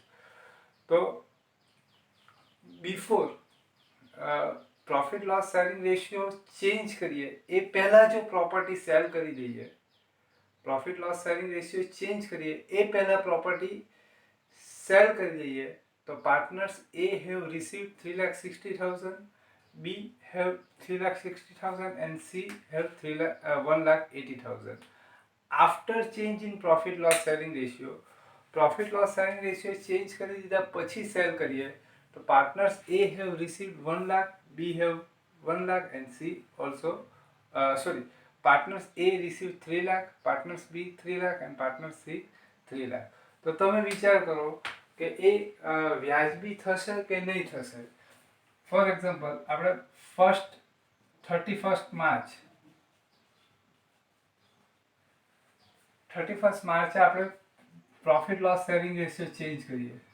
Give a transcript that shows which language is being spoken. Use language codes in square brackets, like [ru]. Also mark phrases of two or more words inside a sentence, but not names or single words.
[en] તો before profit loss sharing ratio change [gu] કરીએ એ પહેલાં જો [en] property sell [gu] કરી દઈએ, [en] profit loss sharing ratio change [gu] કરીએ એ પહેલાં [en] property sell [gu] કરી દઈએ તો [en] partners A have receive 3,60,000, B have 3,60,000 and C have 1,80,000. After change in profit loss sharing ratio, profit loss sharing ratio [gu] ચેન્જ કરી દીધા પછી સેલ કરીએ તો [en] partners A have received 1 લાખ, B have 1 લાખ and C also partners A receive 3 લાખ, partners B 3 લાખ અને partners C 3 લાખ. [gu] તો તમે વિચાર કરો કે એ વ્યાજબી થશે કે નહીં થશે. [en] for example [gu] આપણે 31st માર્ચે આપણે [en] profit loss sharing ratio change [gu] કરીએ.